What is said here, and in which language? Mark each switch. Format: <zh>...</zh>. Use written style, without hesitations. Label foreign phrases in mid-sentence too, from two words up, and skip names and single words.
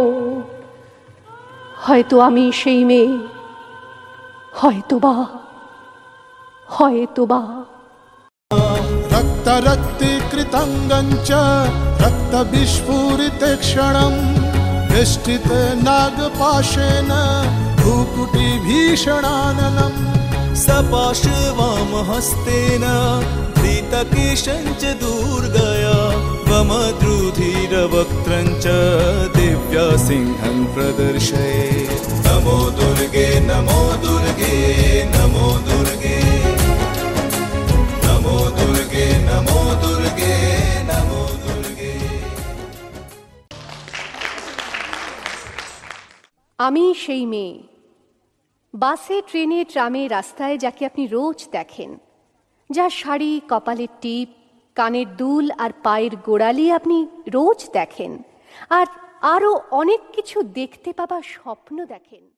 <bn>হয়তো আমি সেই মেয়ে, হয়তোবা।</bn> <sa>রক্ত রক্তীকৃতঙ্গং চ রক্ত বিস্ফুরিতে ক্ষণম বেষ্টিতে নাগপাশেন ভ্রূকুটি ভীষণাননম सपाशवामहस्तेन धृतकेशं च दुर्गया वमद्रुधिरवक्त्रं च दिव्या सिंहं प्रदर्शयेत्। नमो दुर्गे नमो दुर्गे नमो दुर्गे नमो दुर्गे नमो दुर्गे नमो दुर्गे।</sa> <bn>আমি সেই মেয়ে। বাসে, ট্রেনে, ট্রামে, রাস্তায় যাকে আপনি রোজ দেখেন, যার শাড়ি, কপালের টিপ, কানের দুল আর পায়ের গোড়ালি আপনি রোজ দেখেন, আর আরও অনেক কিছু দেখতে পাবার স্বপ্ন দেখেন।</bn>